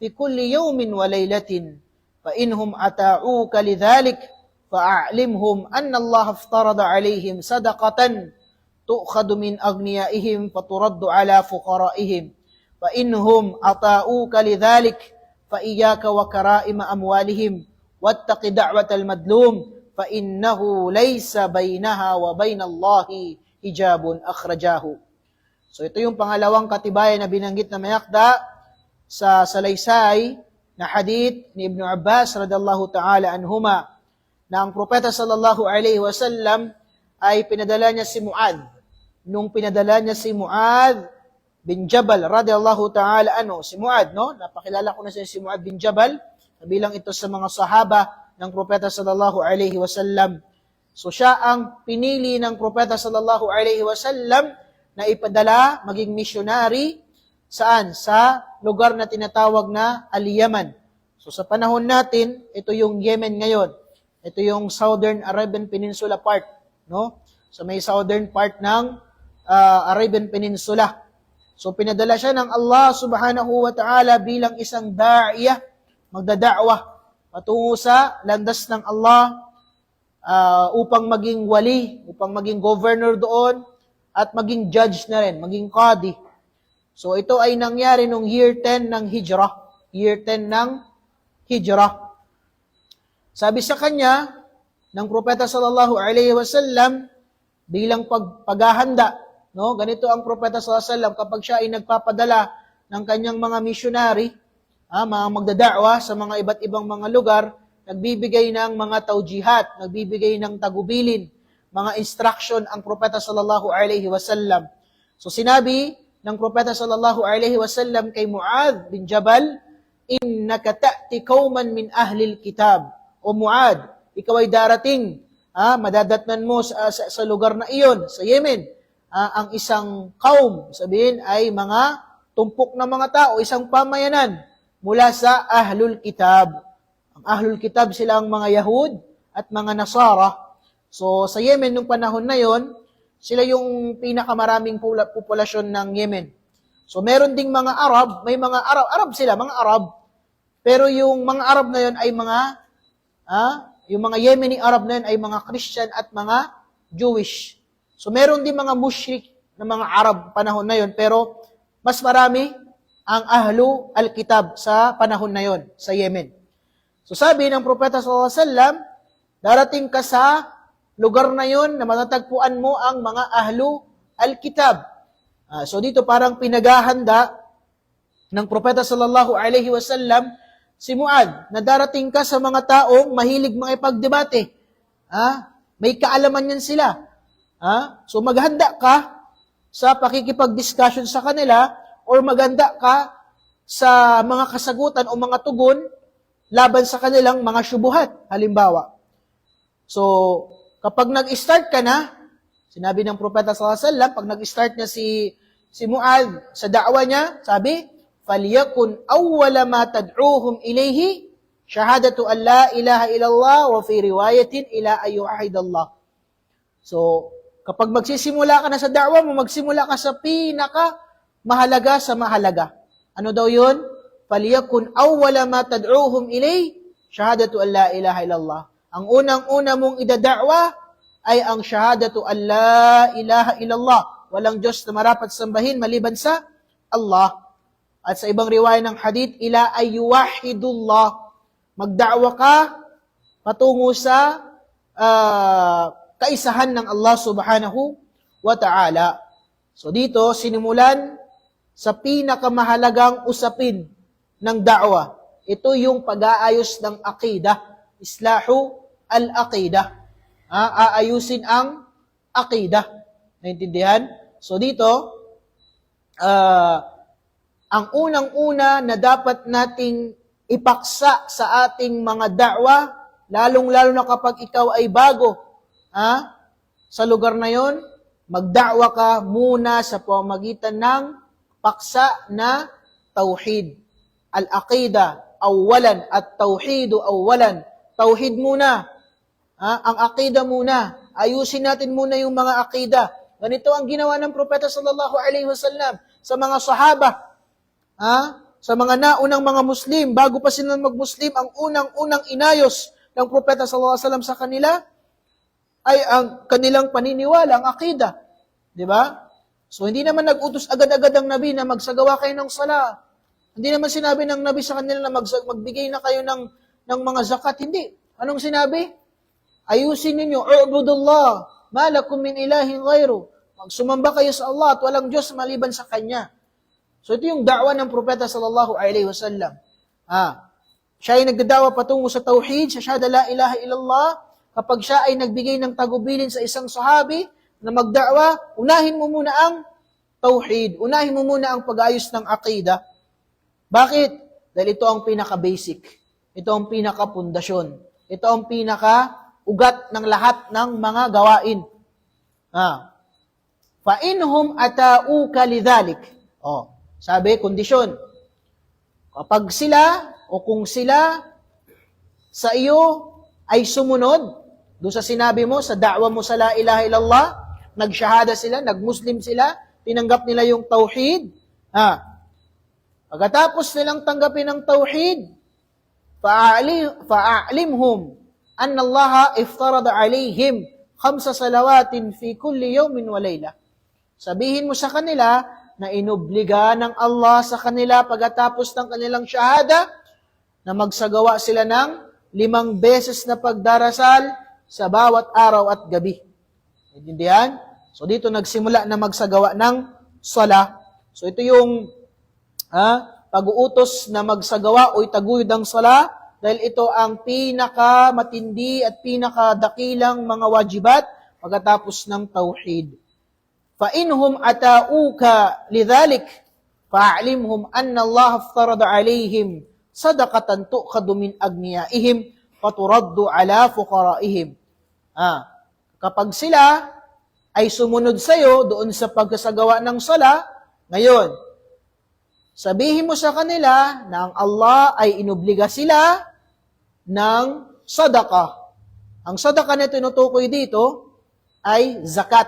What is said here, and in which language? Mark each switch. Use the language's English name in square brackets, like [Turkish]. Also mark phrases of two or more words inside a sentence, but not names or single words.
[Arabic] كل يوم وليلة فإنهم أتاؤوك لذلك فأعلمهم أن الله افترض عليهم صدقة تؤخذ من أغنيائهم فترد على فقرائهم فإنهم أطاؤوك لذلك فإياك وكرائم أموالهم واتق دعوة المظلوم فإنه ليس بينها وبين الله حجاب أخرجاه. [Filipino] So ito yung pangalawang katibayan na binanggit na mayakda sa salaysay na hadith ni Ibn Abbas [Arabic] رضي الله تعالى عنهما [Filipino] na ang propeta [Arabic] صلى الله عليه وسلم [Filipino] ay pinadala niya si Muad. Nung pinadala niya si Muad bin Jabal [Arabic] رضي الله تعالى عنه, [Filipino] si Muad, no? Napakilala ko na siya si Muad bin Jabal, bilang ito sa mga sahaba ng propeta [Arabic] صلى الله عليه وسلم. [Filipino] So siya ang pinili ng propeta [Arabic] صلى الله عليه وسلم [Filipino] na ipadala maging missionary saan? Sa lugar na tinatawag na Al-Yaman. So sa panahon natin, ito yung Yemen ngayon. Ito yung [English] Southern Arabian Peninsula part, [Filipino] no? So may [English] southern part [Filipino] ng Arabian Peninsula. So pinadala siya ng Allah [Arabic] سبحانه وتعالى [Filipino] bilang isang da'iyah, magdada'wah patungo sa landas ng Allah upang maging wali, upang maging governor doon, at maging judge na rin, maging qadi. So ito ay nangyari nung year 10 ng Hijrah. Year 10 ng Hijrah. Sabi sa kanya, ng propeta [Arabic] صلى الله عليه وسلم, [Filipino] bilang paghahanda, no? Ganito ang propeta [Arabic] صلى الله عليه وسلم [Filipino] kapag siya ay nagpapadala ng kanyang mga missionary, mga magdada'wa sa mga iba't ibang mga lugar, nagbibigay ng mga tawjihat, nagbibigay ng tagubilin, mga instruction ang propeta [Arabic] صلى الله عليه وسلم. [Filipino] So sinabi ng propeta [Arabic] صلى الله عليه وسلم [Filipino] kay Muad bin Jabal, [Arabic] إنك تأتي قوما من أهل الكتاب. [Filipino] O Muad, ikaw ay darating, madadatnan mo sa lugar na iyon, sa Yemen, ang isang kaum, sabihin ay mga tumpok na mga tao, isang pamayanan mula sa [Arabic] أهل الكتاب. [Filipino] Ang [Arabic] أهل الكتاب [Filipino] sila ang mga Yahud at mga Nasara. So sa Yemen nung panahon na yon, sila yung pinakamaraming populasyon ng Yemen. So meron ding mga Arab, may mga Arab sila, mga Arab. Pero yung mga Arab na yon ay yung mga Yemeni Arab na yun ay mga Christian at mga Jewish. So meron din mga mushrik na mga Arab panahon na yon, pero mas marami ang [Arabic] أهل الكتاب [Filipino] sa panahon na yon sa Yemen. So sabi ng propeta [Arabic] صلى الله عليه وسلم, [Filipino] darating ka sa lugar na yon na matatagpuan mo ang mga [Arabic] أهل الكتاب. [Filipino] So dito parang pinaghahanda ng propeta [Arabic] صلى الله عليه وسلم [Filipino] si Muad, na darating ka sa mga taong mahilig makipagdebate. May kaalaman yan sila. So maghanda ka sa pakikipag-discussion sa kanila, or maghanda ka sa mga kasagutan o mga tugon laban sa kanilang mga syubuhat, halimbawa. So, kapag nag-start ka na, sinabi ng propeta [Arabic] صلى الله عليه وسلم, [Filipino] pag nag-start niya si Muad sa da'wa niya, sabi, [Arabic] فَلْيَكُنْ أَوَّلَ مَا تَدْعُوهُمْ إِلَيْهِ شَهَادَةُ أَنْ لَا إِلَهَ إِلَّا اللَّهُ وَفِي رِوَايَةٍ إِلَىٰ أَنْ يُوحِدَ اللَّهُ. [Filipino] So, kapag magsisimula ka na sa da'wa mo, magsimula ka sa mahalaga sa mahalaga. Ano daw yun? [Arabic] فَلْيَكُنْ أَوَّلَ مَا تَدْعُوهُمْ إِلَيْهِ شَهَادَةُ أَنْ لَا إِلَهَ إِلَّا اللَّهُ. [Filipino] Ang unang-una mong idada'wa ay ang [Arabic] شهادة أن لا إله إلا الله. [Filipino] Walang Diyos na marapat sambahin maliban sa Allah. At sa ibang riwaya ng hadith, [Arabic] إلى أن يوحد الله. [Filipino] Magda'wa ka patungo sa kaisahan ng Allah [Arabic] سبحانه وتعالى. [Filipino] So dito, sinimulan sa pinakamahalagang usapin ng da'wa. Ito yung pag-aayos ng aqidah. [Arabic] إصلاح العقيدة. [Filipino] Aayusin ang aqidah. Naintindihan? So dito, ang unang-una na dapat nating ipaksa sa ating mga da'wa, lalong-lalo na kapag ikaw ay bago sa lugar na yon, magda'wa ka muna sa pamamagitan ng paksa na tauhid. [Arabic] العقيدة أولا, at توحيد أولا. [Filipino] Tauhid muna. Ang aqidah muna. ayusin natin muna yung mga akida. Ganito ang ginawa ng Propeta [Arabic] صلى الله عليه وسلم [Filipino] sa mga sahaba. Sa mga naunang mga Muslim, bago pa sila mag-Muslim, ang unang-unang inayos ng Propeta [Arabic] صلى الله عليه وسلم [Filipino] sa kanila ay ang kanilang paniniwala, ang akida. Di ba? So, hindi naman nag-utos agad-agad ang Nabi na magsagawa kayo ng sala. Hindi naman sinabi ng Nabi sa kanila na magbigay na kayo ng mga zakat. Hindi. Anong sinabi? Ayusin ninyo, [Arabic] اعبدوا الله ما لكم من إله غيره. [Filipino] Magsumamba kayo sa Allah at walang Diyos maliban sa Kanya. So, ito yung da'wa ng Propeta [Arabic] صلى الله عليه وسلم. [Filipino] Siya ay nagdadawa patungo sa tauhid, sa syahada [Arabic] لا إله إلا الله. [Filipino] Kapag siya ay nagbigay ng tagubilin sa isang sahabi na magda'wa, unahin mo muna ang tauhid. Unahin mo muna ang pag-ayos ng aqida. Bakit? Dahil ito ang pinaka-basic. Ito ang pinaka-pundasyon. Ito ang pinaka-ugat ng lahat ng mga gawain. [Arabic] فَإِنْهُمْ أَتَاؤُوكَ لِذَلِكَ [Filipino] Sabi, kondisyon. Kapag sila, o kung sila, sa iyo ay sumunod, doon sa sinabi mo, sa da'wa mo sa [Arabic] لا إله إلا الله, [Filipino] nagsyahada sila, nagmuslim sila, tinanggap nila yung tauhid. Pagkatapos nilang tanggapin ang tauhid, [Arabic] فأعلمهم أن الله افترض عليهم 5 صلوات في كل يوم وليلة. [Filipino] Sabihin mo sa kanila na inobliga ng Allah sa kanila pagkatapos ng kanilang syahada na magsagawa sila ng 5 beses na pagdarasal sa bawat araw at gabi. Intindihan? So dito nagsimula na magsagawa ng sala. So ito yung pag-uutos na magsagawa o itaguyod ang sala dahil ito ang pinaka-matindi at pinaka-dakilang mga wajibat pagkatapos ng tauhid. [Arabic] فَإِنْهُمْ أَتَاؤُوكَ لِذَلِكَ فَأَعْلِمْهُمْ أَنَّ اللَّهَ افْتَرَضَ عَلَيْهِمْ صَدَقَةً تُؤْخَذُ مِنْ أَغْنِيَائِهِمْ فَتُرَدُّ عَلَى فُقَرَائِهِمْ. [Filipino] Kapag sila ay sumunod sa iyo doon sa pagkasagawa ng sala, ngayon, sabihin mo sa kanila na ang Allah ay inobliga sila ng sadaqah. Ang sadaqah na tinutukoy dito ay zakat.